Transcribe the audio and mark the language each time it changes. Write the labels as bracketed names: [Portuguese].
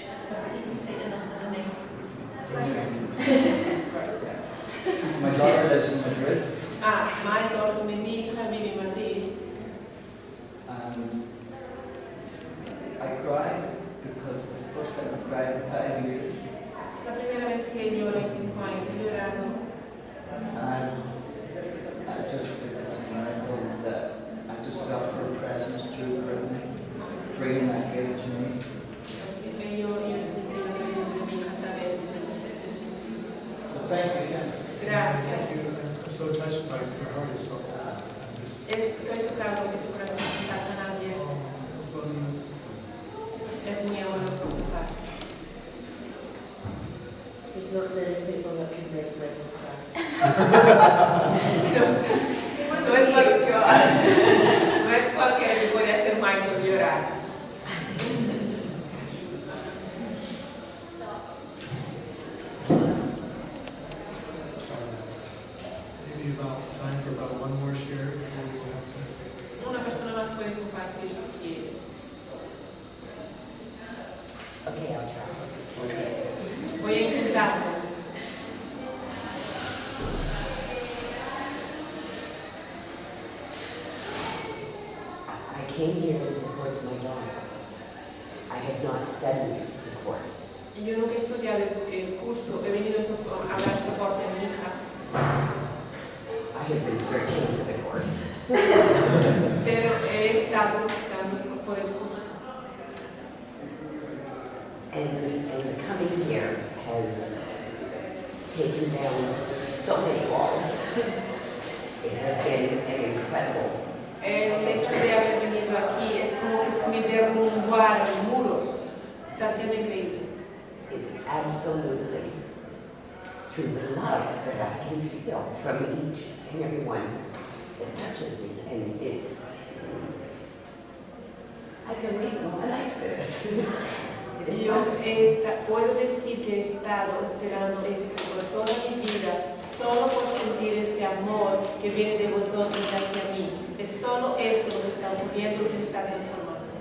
[English] Does he even say the name? My daughter lives in Madrid, My daughter, [Spanish] mi hija vive en Madrid. [English] and I cried because it's the first time I've cried in 5 years. [Spanish] Es la primera vez que lloro en 5 años, he llorado. [English] And I just think it's a miracle that I just felt her presence through Brittany, bringing that gift to me. [Spanish] Así que yo sentí la presencia de mi hija a través de mí. [English] So thank you again. [Spanish] Gracias. [English] Thank you. I'm so touched by your heart is so. [Spanish] Estoy tocado porque tu corazón está tan abierto. [English] Just love you. [Spanish] Es muy amoroso tu padre. [English] There's not many people that can make Michael cry. [Spanish] No es cualquiera que puede hacer Michael llorar. [English] Maybe about time for about one more share before we have to. [Spanish] Una persona más puede compartir si quiere. [English] Okay, I'll try. Okay. [Spanish] Voy a intentarlo. [English] I came here in support of my daughter. I have not studied the course. [Spanish] Yo nunca he estudiado el curso, he venido a dar soporte a mi hija. [English] I have been searching for the course. [Spanish] Pero he estado buscando por el curso. [English] And coming here has taken down so many walls. It has been an incredible. [Spanish] El hecho de haber venido aquí es como que se me derrumbaron muros. Está siendo increíble. [English] It's absolutely through the love that I can feel from each and every one that touches me. And I've been waiting all my life for this. [Spanish] Yo puedo decir que he estado esperando esto por toda mi vida, solo por sentir este amor que viene de vosotros hacia mí. Es solo esto lo que está ocurriendo, lo que me está transformando.